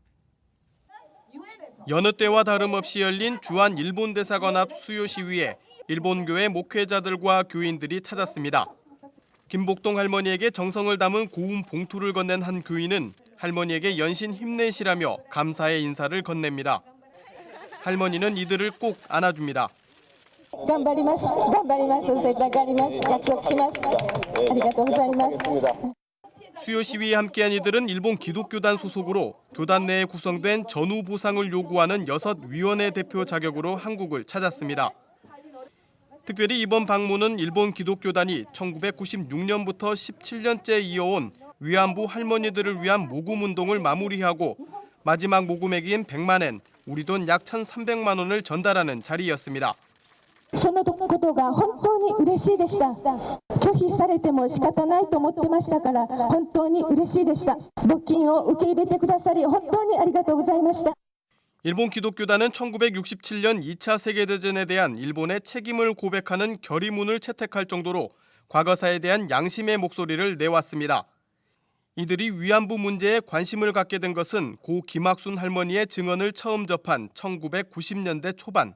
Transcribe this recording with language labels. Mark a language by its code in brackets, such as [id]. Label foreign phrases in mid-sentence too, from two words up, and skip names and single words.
[ko] 여느 때와 다름없이 열린 주한 일본 대사관 앞 수요 시위에 일본 교회 목회자들과 교인들이 찾았습니다. 김복동 할머니에게 정성을 담은 고운 봉투를 건넨 한 교인은 할머니에게 연신 힘내시라며 감사의 인사를 건넵니다. 할머니는 이들을 꼭 안아줍니다. [ja] 頑張ります。頑張ります。精一杯頑張ります。約束します。ありがとうございます。 [ko] 수요 시위에 함께한 이들은 일본 기독교단 소속으로 교단 내에 구성된 전후 보상을 요구하는 6위원회 대표 자격으로 한국을 찾았습니다. 특별히 이번 방문은 일본 기독교단이 1996년부터 17년째 이어온 위안부 할머니들을 위한 모금 운동을 마무리하고 마지막 모금액인 100만 엔, 우리 돈 약 1,300만 원을 전달하는 자리였습니다. [ja] そのことが本当に嬉しいでした。拒否されても仕方ないと思ってましたから本当に嬉しいでした。募金を受け入れてくださり本当にありがとうございました。 [ko] 일본 기독교단은 1967년 2차 세계대전에 대한 일본의 책임을 고백하는 결의문을 채택할 정도로 과거사에 대한 양심의 목소리를 내왔습니다. 이들이 위안부 문제에 관심을 갖게 된 것은 고 김학순 할머니의 증언을 처음 접한 1990년대 초반.